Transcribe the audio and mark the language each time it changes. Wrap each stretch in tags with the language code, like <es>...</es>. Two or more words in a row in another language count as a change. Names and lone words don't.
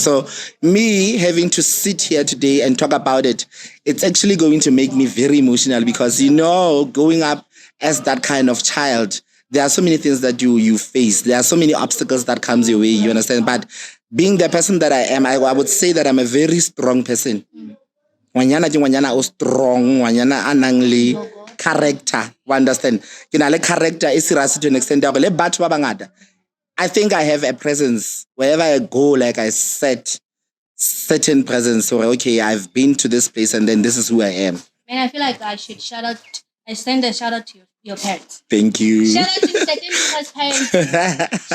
<en>So me having to sit here today and talk about it, it's actually going to make me very emotional, because growing up as that kind of child, there are so many things that you face. There are so many obstacles that comes your way. You understand? But being the person that I am, I would say that I'm a very strong person.</en> <tn>Ngwanyana ke ngwanyana o strong, ngwanyana a nang le character.</tn> <en>You understand?</en> <tn>Ke na le character e serious</tn> <en>to an extent</en> <tn>ya gore le batho ba bangata.</tn> <en>I think I have a presence wherever I go. Like I set certain presence. So okay, I've been to this place, and then this is who I am. And I feel like I should I send a shout out to your parents. Thank you. Shout out to Ntate parents.</en>